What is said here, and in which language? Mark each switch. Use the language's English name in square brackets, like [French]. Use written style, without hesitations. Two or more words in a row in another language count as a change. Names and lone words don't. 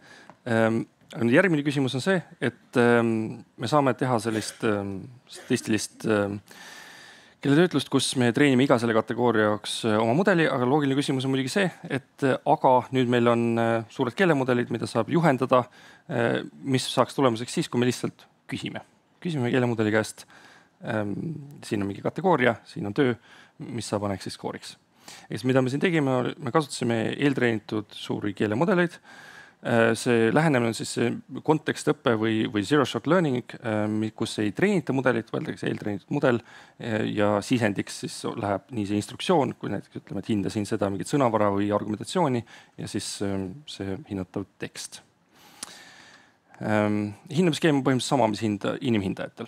[Estonian] Järgmine küsimus on see, et me saame teha sellist statistilist keeletöötlust, kus me treenime iga selle kategooria jaoks oma mudeli, aga loogiline küsimus on muidugi see, et aga nüüd meil on suured keelemudelid, mida saab juhendada, mis saaks tulemuseks siis, kui me lihtsalt küsime. Küsime keelemudeli käest, siin on mingi kategooria, siin on töö, mis sa paneks siis skooriks. Mida me siin tegime, me kasutasime eeltreenitud suuri keelemudeleid, See lähenemine on siis see kontekstõpe või [English] zero shot learning, [Estonian] kus ei treenita mudelit, võetakse eeltreenitud mudel ja sisendiks siis läheb nii see instruktsioon, kui näiteks ütleme, et hinda siin seda mingit sõnavara või argumentatsiooni ja siis see hinnatav tekst. Hindamisskeem on põhimõtteliselt sama, mis inimhindajatel.